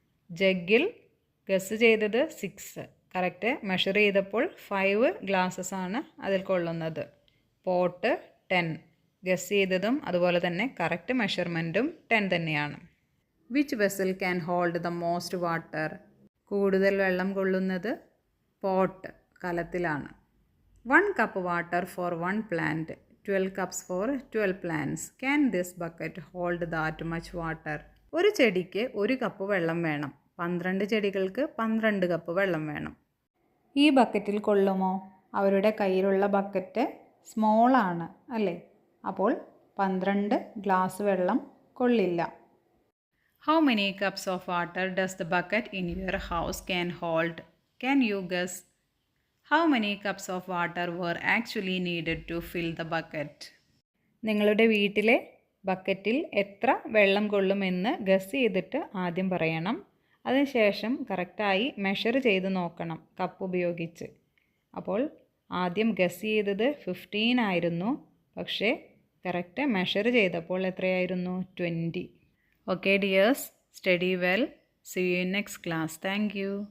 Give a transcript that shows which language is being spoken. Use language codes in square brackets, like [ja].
[ml] ജഗ്ഗിൽ guess ചെയ്തത് 6, correct measure ചെയ്തപ്പോൾ 5 glasses ആണ് അതിൽ കൊള്ളുന്നത്. പോട്ട് 10, ഗസ് ചെയ്തതും അതുപോലെ തന്നെ കറക്റ്റ് മെഷർമെൻറ്റും 10 തന്നെയാണ്. [en] Which vessel can hold the most water? [ml] കൂടുതൽ വെള്ളം കൊള്ളുന്നത് pot, കലത്തിലാണ്. [en] 1 cup water for 1 plant, 12 cups for 12 plants. Can this bucket hold that much water? [ml] ഒരു ചെടിക്ക് 1 കപ്പ് വെള്ളം വേണം, 12 ചെടികൾക്ക് 12 കപ്പ് വെള്ളം വേണം. ഈ ബക്കറ്റിൽ കൊള്ളുമോ? അവരുടെ കയ്യിലുള്ള ബക്കറ്റ് സ്മോൾ ആണ് അല്ലേ, അപ്പോൾ 12 ഗ്ലാസ് വെള്ളം കൊള്ളില്ല. [en] How many cups of water does the bucket in your house can hold? Can you guess? How many cups of water were actually needed to fill the bucket? [ml] നിങ്ങളുടെ വീട്ടിലെ ബക്കറ്റിൽ എത്ര വെള്ളം കൊള്ളുമെന്ന് ഗസ് ചെയ്തിട്ട് ആദ്യം പറയണം. അതിനുശേഷം കറക്റ്റായി മെഷർ ചെയ്ത് നോക്കണം കപ്പ് ഉപയോഗിച്ച്. അപ്പോൾ ആദ്യം ഗസ് ചെയ്തത് 15 ആയിരുന്നു, പക്ഷേ കറക്റ്റ് മെഷർ ചെയ്തപ്പോൾ എത്രയായിരുന്നു? 20. [en] Okay dears, study well. See you in next class. Thank you.